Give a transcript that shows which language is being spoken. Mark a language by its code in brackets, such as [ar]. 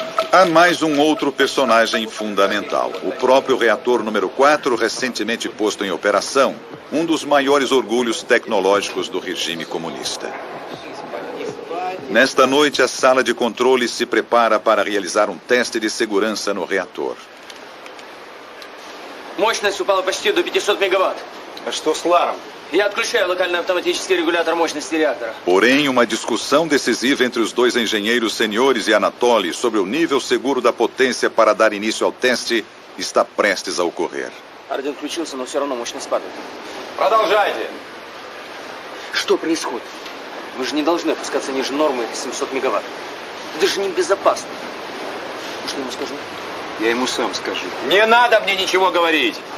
[pt] Há mais um outro personagem fundamental, o próprio reator número 4, recentemente posto em operação, um dos maiores orgulhos tecnológicos do regime comunista. Nesta noite, a sala de controle se prepara para realizar um teste de segurança no reator. [ru] Мощность упала почти до 500 мегаватт. А что с Ларом? Я отключаю локальный автоматический регулятор мощности реактора. [pt] Porém, uma discussão decisiva entre os 2 engenheiros seniores e Anatoly sobre o nível seguro da potência para dar início ao teste está prestes a ocorrer. [ru] Орден включился, но все равно мощность падает. Продолжайте. Что происходит? Вы же не должны опускаться ниже нормы 700 мегаватт. Это же небезопасно. Что я ему скажу? Я ему сам скажу. Не надо мне ничего говорить.